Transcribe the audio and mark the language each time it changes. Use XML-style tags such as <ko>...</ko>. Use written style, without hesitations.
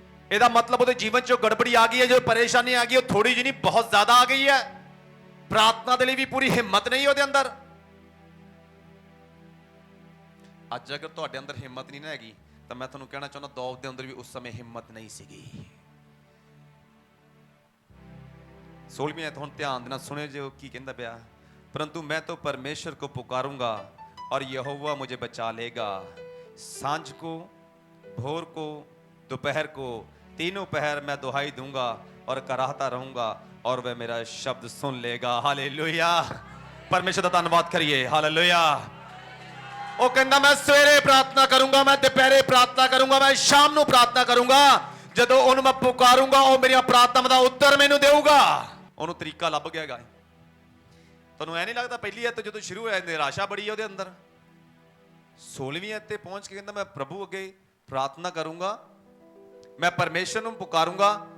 <pa>ਇਹਦਾ ਮਤਲਬ ਉਹਦੇ ਜੀਵਨ 'ਚ ਗੜਬੜੀ ਆ ਗਈ ਹੈ, ਜੋ ਪਰੇਸ਼ਾਨੀ ਆ ਗਈ, ਉਹ ਥੋੜੀ ਜਿਹੀ ਨਹੀਂ ਬਹੁਤ ਜ਼ਿਆਦਾ ਆ ਗਈ ਹੈ। ਪ੍ਰਾਰਥਨਾ ਦੇ ਲਈ ਵੀ ਪੂਰੀ ਹਿੰਮਤ ਨਹੀਂ ਉਹਦੇ ਅੰਦਰ। ਅੱਜ ਅਗਰ ਤੁਹਾਡੇ ਅੰਦਰ ਹਿੰਮਤ ਨਹੀਂ ਨਾ ਹੈਗੀ, ਤਾਂ ਮੈਂ ਤੁਹਾਨੂੰ ਕਹਿਣਾ ਚਾਹੁੰਦਾ ਦਾਊਦ ਦੇ ਅੰਦਰ ਵੀ ਉਸ ਸਮੇਂ ਹਿੰਮਤ ਨਹੀਂ ਸੀਗੀ। 16ਵੀਂ ਆਇਤ ਹੁਣ</pa> <hi>ध्यान देना, सुने जो की कहता पिया, परंतु मैं तो परमेश्वर को पुकारूंगा और यहोवा मुझे बचा लेगा। सांझ को, भोर को, दोपहर को, तीनों पहर मैं दुहाई दूंगा और कराहता रहूंगा और वह मेरा शब्द सुन लेगा। हालेलुया, परमेश्वर का धन्यवाद करिए। हालेलुया।</hi> <pa>ਉਹ ਕਹਿੰਦਾ ਮੈਂ ਸਵੇਰੇ ਪ੍ਰਾਰਥਨਾ ਕਰੂੰਗਾ, ਮੈਂ ਦੁਪਹਿਰੇ ਪ੍ਰਾਰਥਨਾ ਕਰੂੰਗਾ, ਮੈਂ ਸ਼ਾਮ ਨੂੰ ਪ੍ਰਾਰਥਨਾ ਕਰੂੰਗਾ। ਜਦੋਂ ਉਹਨੂੰ ਮੈਂ ਪੁਕਾਰੂੰਗਾ ਉਹ ਮੇਰੀਆਂ ਪ੍ਰਾਰਥਨਾਵਾਂ ਦਾ ਉੱਤਰ ਮੈਨੂੰ ਦੇਊਗਾ। ਉਹਨੂੰ ਤਰੀਕਾ ਲੱਭ ਗਿਆ ਹੈਗਾ। ਤੁਹਾਨੂੰ ਐ ਨਹੀਂ ਲੱਗਦਾ ਪਹਿਲੀ ਐਤ ਜਦੋਂ ਸ਼ੁਰੂ ਹੋਇਆ ਨਿਰਾਸ਼ਾ ਬੜੀ ਹੈ ਉਹਦੇ ਅੰਦਰ, 16ਵੀਂ ਐਤ ਤੇ ਪਹੁੰਚ ਕੇ ਕਹਿੰਦਾ ਮੈਂ ਪ੍ਰਭੂ ਅੱਗੇ ਪ੍ਰਾਰਥਨਾ ਕਰੂੰਗਾ, ਮੈਂ ਪਰਮੇਸ਼ਰ ਨੂੰ ਪੁਕਾਰੂੰਗਾ।</pa>